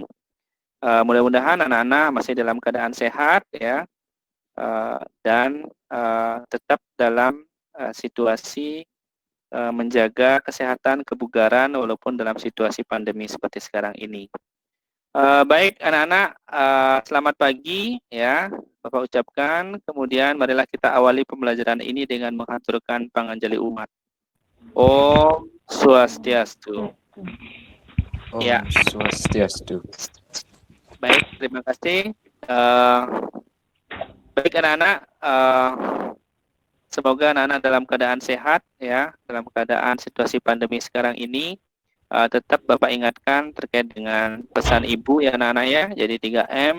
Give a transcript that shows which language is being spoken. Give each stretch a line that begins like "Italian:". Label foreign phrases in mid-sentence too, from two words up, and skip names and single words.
Indonesian: Mudah-mudahan anak-anak masih dalam keadaan sehat ya, dan tetap dalam situasi menjaga kesehatan kebugaran walaupun dalam situasi pandemi seperti sekarang ini. Baik anak-anak, selamat pagi ya Bapak ucapkan. Kemudian marilah kita awali pembelajaran ini dengan menghaturkan panganjali umat.
Balinese: Om Swastiastu.
Indonesian: Ya.
Balinese: Om Swastiastu.
Indonesian: Baik, terima kasih. Baik anak-anak, semoga anak-anak dalam keadaan sehat ya, dalam keadaan situasi pandemi sekarang ini. Tetap Bapak ingatkan terkait dengan pesan Ibu ya anak-anak ya, jadi 3M.